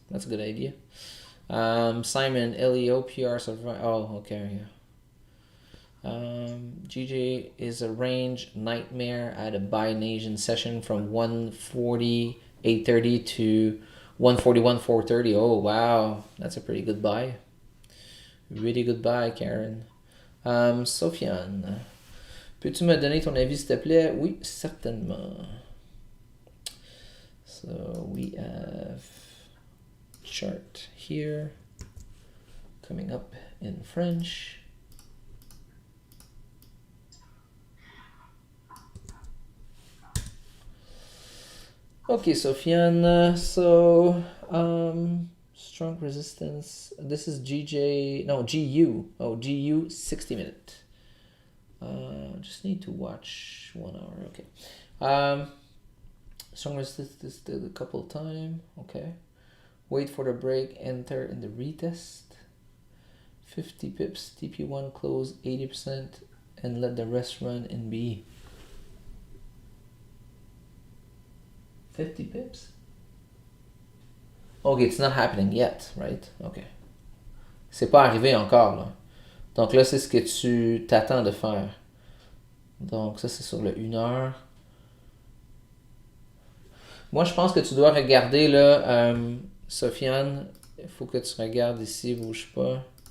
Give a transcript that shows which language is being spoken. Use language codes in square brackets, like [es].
[en] That's a good idea. Simon, LEO, PR, survive. Oh, okay, yeah. GJ is a range nightmare. I had a buy an Asian session from 140, 830 to 141, 430. Oh, wow. That's a pretty good buy. Really good buy, Karen. [fr] Sofiane, peux-tu me donner ton avis, s'il te plaît? Oui, certainement. [en] So we have chart here coming up in French. Okay, Sofiane. So, strong resistance. This is GJ. No, GU. Oh, GU 60 minute. Just need to watch 1 hour. Okay. Strong resistance. This did a couple time. Okay. Wait for the break. Enter in the retest. 50 pips. TP1 close 80% and let the rest run in B. 50 pips? Okay, it's not happening yet, right? Okay. [fr] C'est pas arrivé encore, là. Donc là, c'est ce que tu t'attends de faire. Donc ça, c'est sur le 1 heure. Moi, je pense que tu dois regarder, là, Sofiane, il faut que tu regardes ici, bouge pas.